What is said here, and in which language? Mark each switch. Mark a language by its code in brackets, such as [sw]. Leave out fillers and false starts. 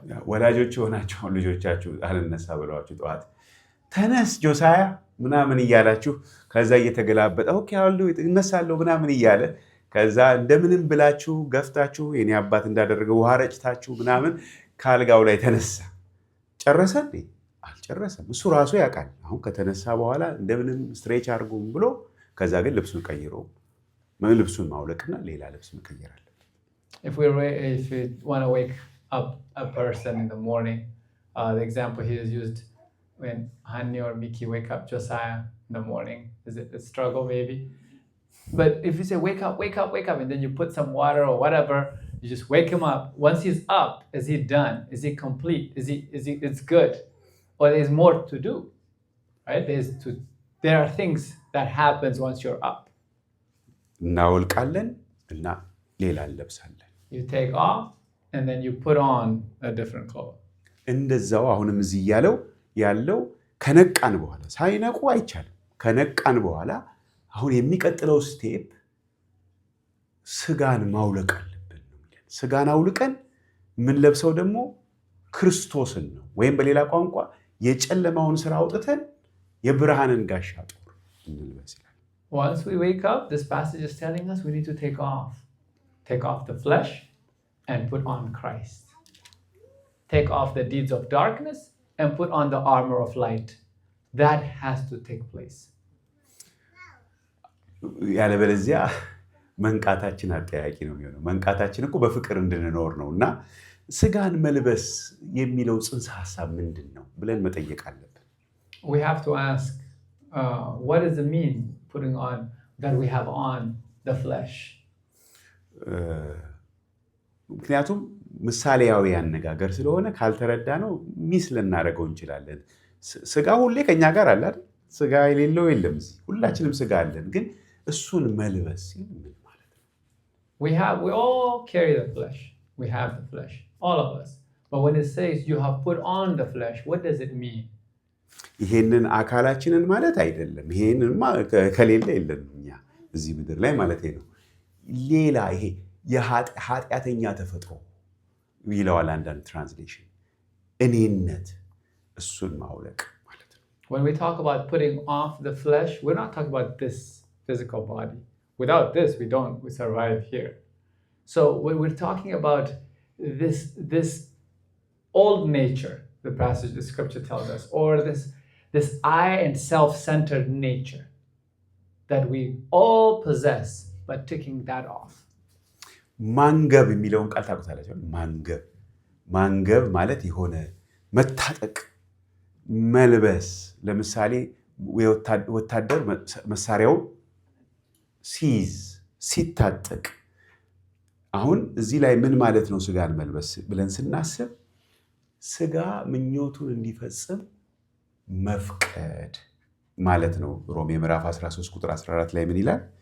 [am] ወላጆች ሆናችሁ ልጆቻችሁ አልነሳ ብለዋችሁ ጠዋት ተነስ ጆሳያ ምናምን እያላችሁ ከዛ እየተገላበጠ ኦኬ አሉ እነሳለሁ ምናምን እያለ ከዛ እንደምንም ብላችሁ ገፍታችሁ የኔ አባት እንዳደረገው ውሃ ረጭታችሁ ምናምን ካልጋው ላይ ተነሳ። ጨረሰ እንዴ? አልጨረሰም። እሱ ራሱ ያውቃል። አሁን ከተነሳ በኋላ እንደምንም ስትሬች አድርጉም ብሎ ከዛ ግን ልብሱን ቀይሮ ልብሱን ማውለቅና ሌላ ልብስ መቀየር አለ። [en] If we want to wake up a person in the morning, the example here is used when Hani or Miki wake up Josiah in the morning. Is it a struggle maybe? But if you say wake up, wake up, wake up, and then you put some water or whatever, you just wake him up. Once he's up, is he done? Is he complete? Is he it's good? Or there's more to do, right? There are things that happens once you're up. [am] እናወልቃለን እና ሌላ እንለብሳለን። [en] You take off and then you put on a different clothes. [am] እንደዛው አሁንም እዚህ ያለው ከነቃን በኋላ ሳይነቁ አይቻልም። ከነቃን በኋላ አሁን የሚቀጥለው ስቴፕ ስጋን ማውለቅ አለብን ነው የሚለን። ስጋን አውልቀን ምን ለብሰው ደግሞ ክርስቶስን ነው። ወይም በሌላ ቋንቋ የጨለማውን ስራ አውጥተን የብርሃንን ጋሻ ጦር እንልበስ ይላል። [en] Once we wake up, this passage is telling us we need to take off the flesh and put on Christ. Take off the deeds of darkness and put on the armor of light. That has to take place. [am] ያለበለዚያ መንቃታችን አጠያቂ ነው የሚሆነው። መንቃታችን እኮ በፍቅር እንድንኖር ነውና ስጋን መልበስ የሚለው ጽንሰ ሐሳብ ምንድን ነው ብለን መጠየቅ አለብን። [en] We have to ask, what does it mean putting on that we have on the flesh? [am] ምክንያቱም ምሳሌያዊ አነጋገር ስለሆነ ካልተረዳ ነው ሚስ ልናደርገው እንችላለን። ስጋ ሁሌ ከኛ ጋር አለ አይደል? ስጋ የሌለው የለም። ሁላችንም ስጋ አለን። ግን እሱን መልበስ ምን ማለት ነው? [en] We all carry the flesh. We have the flesh, all of us. But when it says you have put on the flesh, what does it mean? [am] ይሄንን አካላችንን ማለት አይደለም። ይሄንን ከሌለ የለም እኛ እዚህ ምድር ላይ ማለት ነው። ሌላ ይሄ የኃጢአተኛ ተፈጥሮ ይለዋል አንዳንድ ትራንስሌሽን፣ እኔነት እሱን ማውለቅ ማለት ነው። [en] When we talk about putting off the flesh, we're not talking about this physical body. Without this, we survive here. So when we're talking about this old nature, the passage, the scripture tells us, or this I and self-centered nature that we all possess, but taking that off. [am] ማንገብ የሚለውን ቃል ታውቁታላችሁ? ማንገብ ማለት የሆነ መታጠቅ፣ መልበስ። ለምሳሌ ወታደር መሳሪያውን ሲይዝ ሲታጠቅ። አሁን እዚህ ላይ ምን ማለት ነው ስጋን መልበስ ብለን ስናስብ ስጋ ምኞቱን እንዲፈጽም መፍቀድ ማለት ነው። ሮሜ ምዕራፍ 13 ቁጥር 14 ላይ ምን ይላል?